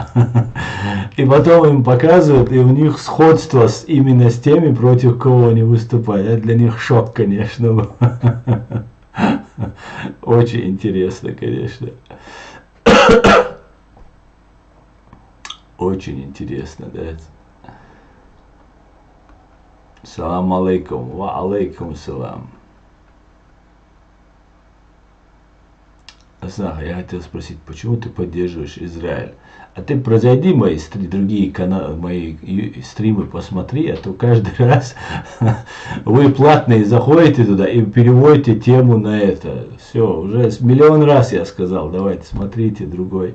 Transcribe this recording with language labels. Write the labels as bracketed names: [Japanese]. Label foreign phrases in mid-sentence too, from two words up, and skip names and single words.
[Russian] И потом им показывают, и у них сходство именно с теми, против кого они выступают. Это для них шок, конечно. Очень интересно, конечно. Очень интересно, да. [Arabic] سلام عليكم. وعليكم السلام. [Russian] Асаха, я хотел спросить, почему ты поддерживаешь Израиль? А ты прозайди мои другие каналы, мои стримы посмотри, а то каждый раз вы платные заходите туда и переводите тему на это. Все, уже миллион раз я сказал, давайте смотрите другой.